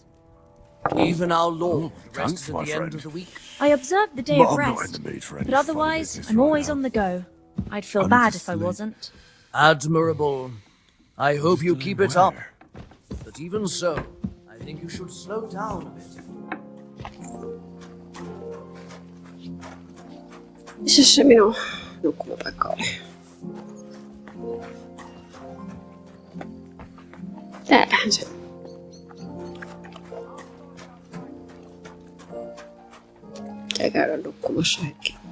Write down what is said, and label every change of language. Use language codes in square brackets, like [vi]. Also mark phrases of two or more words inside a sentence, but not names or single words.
[en] Even our Lord thanks, rests at my the friend. end of the week. I observe the day But of I'm not rest, in the mood for any but otherwise, funny business I'm right always now. on the go. I'd feel I need bad to if I sleep. wasn't. Admirable. I hope you keep it up. But even so, I think you should slow down a bit. [fi] Missä se minun nukkumapaikka oli? Täällähän se. Pitää käydä nukkumassa hetki.